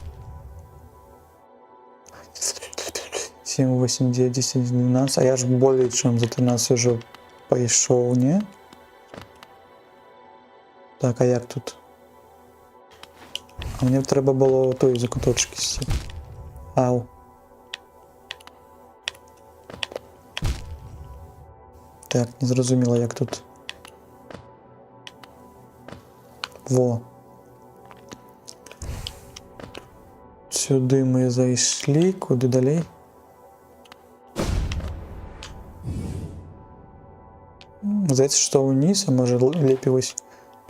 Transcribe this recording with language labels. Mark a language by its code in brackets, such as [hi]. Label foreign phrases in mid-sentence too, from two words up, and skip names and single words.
[be] 7, 8, 9, 10, 12, я ж болей чым за 13 уже пайшоў, не? Так, а як тут? Мне трэба было той закуточки сісці. Ау. Так, не зразумела, як тут. Во. [uk] Сюди ми зайшли, куди далі? Здається, що вниз, а може лепі ось тут?